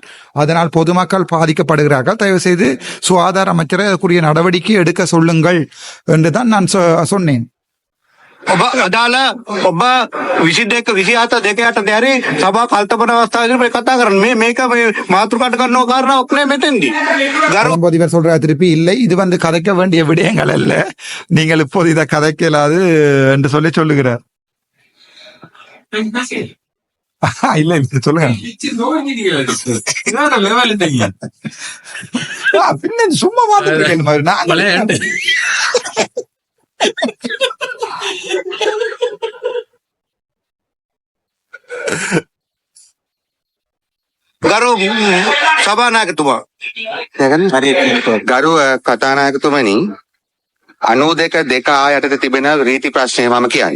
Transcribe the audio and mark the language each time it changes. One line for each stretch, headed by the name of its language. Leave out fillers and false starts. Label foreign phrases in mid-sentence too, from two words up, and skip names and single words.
Tamil: அதனால் பொதுமக்கள் பாதிக்கப்படுகிறார்கள். தயவு செய்து சுகாதார அமைச்சரை அதற்குரிய நடவடிக்கை எடுக்க சொல்லுங்கள் என்றுதான் நான் சொன்னேன்.
Sinhala: ඔබ අදාළ ඔබ 22 27 දෙක යට දැරි සභා කල්පන අවස්ථාවේදී මේ කතා කරන්නේ මේක මේ මාතෘකාට කරන කාරණාවක් නේ මෙතෙන්දී.
Tamil: வரும்போது இவர் சொல்றார் திருப்பி, இல்லை இது வந்து கதைக்க வேண்டிய விடயங்கள் அல்ல, நீங்கள் இப்போது இதை கதைக்க இயலாது என்று சொல்லுகிறார். இல்ல சொல்லுங்க, பின்ன சும்மா பார்த்து
Sinhala: ගරු සභානායකතුමා ගරු කතානායකතුමනි, 92 යටතේ තිබෙන රීති ප්‍රශ්නය මම කියන්නේ.